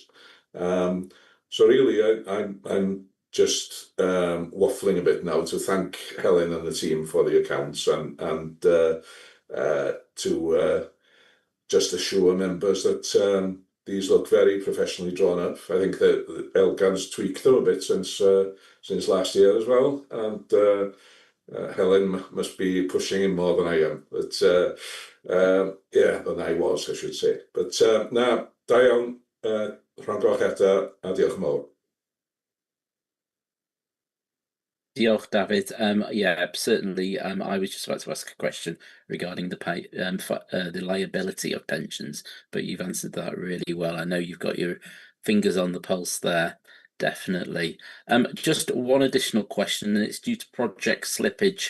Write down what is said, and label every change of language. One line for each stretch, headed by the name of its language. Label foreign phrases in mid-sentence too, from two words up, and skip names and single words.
English: So really, I'm just waffling a bit now to thank Helen and the team for the accounts and to just assure members that these look very professionally drawn up. I think that Elgan's tweaked them a bit since last year as well, and Helen must be pushing him more than I am. But yeah, than I was, I should say.
Welsh: But na, da iawn, rhan goch eto, a diolch yn fawr. Diolch, David.
English: Yeah, certainly. I was just about to ask a question regarding the liability of pensions, but you've answered that really well. I know you've got your fingers on the pulse there, definitely. Just one additional question, and it's due to project slippage.